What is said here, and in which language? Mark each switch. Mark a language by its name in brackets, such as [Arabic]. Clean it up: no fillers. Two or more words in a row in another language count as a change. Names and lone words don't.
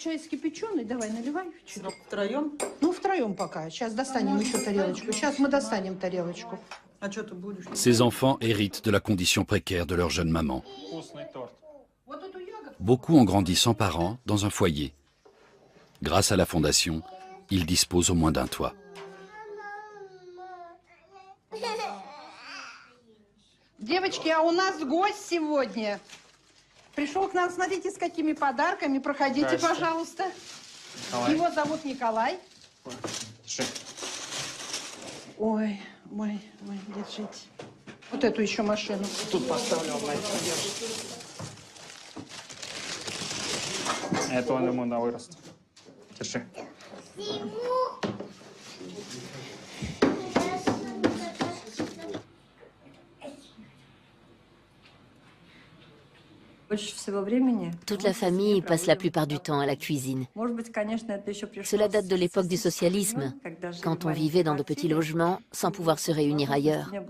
[French] Ces enfants héritent de la condition précaire de leur jeune maman. Beaucoup ont grandi sans parents dans un foyer. Grâce à la fondation, ils disposent au moins d'un toit. [Russian] Девочки, а у нас гость сегодня. Пришел к нам, смотрите, с какими подарками. Проходите, пожалуйста. Его зовут Николай. Ой, держите. Вот эту еще машину. Тут поставлю. Это он ему на вырост. Держи. [French] Toute la famille passe la plupart du temps à la cuisine. Cela date de l'époque du socialisme, quand on vivait dans de petits logements sans pouvoir se réunir ailleurs.